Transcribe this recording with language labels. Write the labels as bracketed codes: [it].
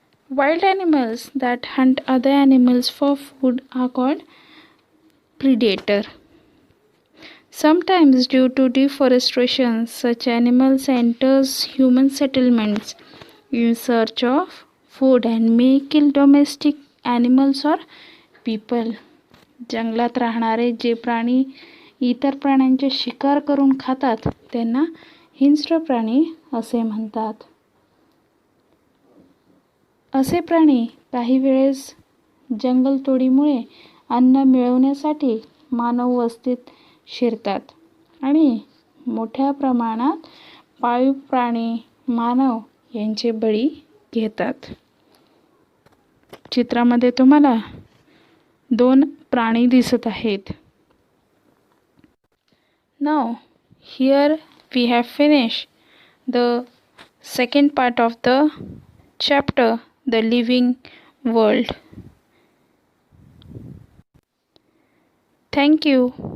[en] Wild animals that hunt other animals for food are called predator. Sometimes due to deforestation, such animals enters human settlements in search of food and may kill domestic animals or people. [mr] जंगलात राहणारे जे प्राणी इतर प्राण्यांचे शिकार करून खातात त्यांना हिंस्र प्राणी असे म्हणतात. असे प्राणी काही वेळेस जंगलतोडीमुळे अन्न मिळवण्यासाठी मानव वस्तीत शिरतात आणि मोठ्या प्रमाणात पाळीव प्राणी मानव यांचे बळी घेतात. चित्रामध्ये तुम्हाला 2 प्राणी दिसत आहेत. [en] Now, here we have finished the second part of the chapter, The Living World. Thank you.